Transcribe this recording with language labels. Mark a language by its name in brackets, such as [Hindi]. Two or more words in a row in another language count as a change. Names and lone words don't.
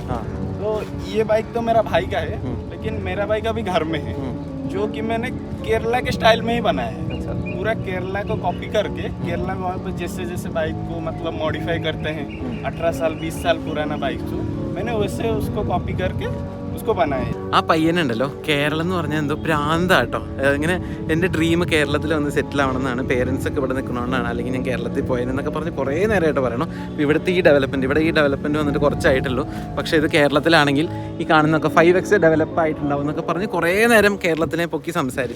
[Hindi] तो ये बाइक तो मेरा भाई का है, लेकिन मेरा बाइक अभी घर में है, जो कि मैंने केरला के स्टाइल में ही बनाया है. पूरा केरला को कॉपी करके केरला में वहाँ पर जैसे जैसे बाइक को मतलब मॉडिफाई करते हैं, 18 साल 20 साल पुराना बाइक जो मैंने वैसे उसको कॉपी करके उसको बनाया. [Malayalam] ആ പയ്യനുണ്ടല്ലോ കേരളം എന്ന് പറഞ്ഞാൽ എന്തോ പ്രാന്താട്ടോ. ഇങ്ങനെ എൻ്റെ ഡ്രീം കേരളത്തിൽ വന്ന് സെറ്റിൽ ആവണമെന്നാണ്. പേരൻസൊക്കെ ഇവിടെ നിൽക്കണമെന്നാണ്, അല്ലെങ്കിൽ ഞാൻ കേരളത്തിൽ പോയതെന്നൊക്കെ പറഞ്ഞ് കുറേ നേരമായിട്ട് പറയണം. ഇവിടുത്തെ ഈ ഡെവലപ്മെൻറ്റ് വന്നിട്ട് കുറച്ചായിട്ടുള്ളൂ. പക്ഷേ ഇത് കേരളത്തിലാണെങ്കിൽ ഈ കാണുന്നൊക്കെ 5x ഡെവലപ്പ് ആയിട്ടുണ്ടാവും എന്നൊക്കെ പറഞ്ഞ് കുറേ നേരം കേരളത്തിനെ പൊക്കി സംസാരിച്ചു.